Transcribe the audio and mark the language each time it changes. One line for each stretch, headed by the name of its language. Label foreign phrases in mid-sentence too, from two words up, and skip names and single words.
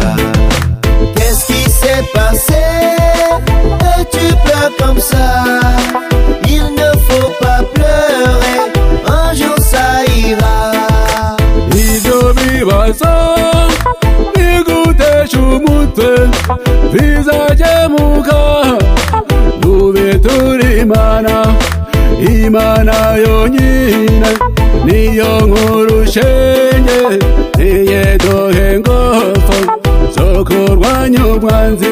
French: Qu'est-ce qui s'est passé? Et tu pleures comme ça, il ne faut pas pleurer, un jour ça ira.
Rundi: Ivyo bibazo bigutesha umutwe bizakemuka, nube turi Imana yonyine niyo nkuru shenge, niyedohe ingofu zo kurwanya umwanzi.